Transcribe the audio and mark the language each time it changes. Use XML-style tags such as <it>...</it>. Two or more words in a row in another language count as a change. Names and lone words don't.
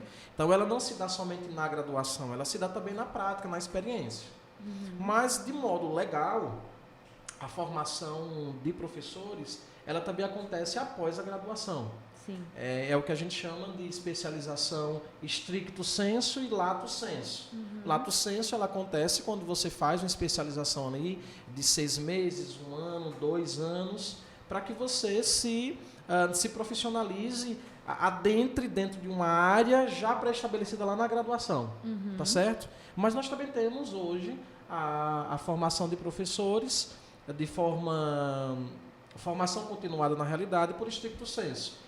<pt>Então, ela não se dá somente na graduação, ela se dá também na prática, na experiência. Mas, de modo legal, a formação de professores, ela também acontece após a graduação. Sim. É o que a gente chama de especialização</pt> <la>stricto sensu</la> <pt>e</pt> <la>lato sensu. Lato sensu</la> <pt>ela acontece quando você faz uma especialização ali de 6 meses, 1 ano, 2 anos, para que você se profissionalize, adentre dentro de uma área já pré-estabelecida lá na graduação. Tá certo? Mas nós também temos hoje a formação de professores de formação continuada na realidade por</pt> <la>stricto sensu.</la>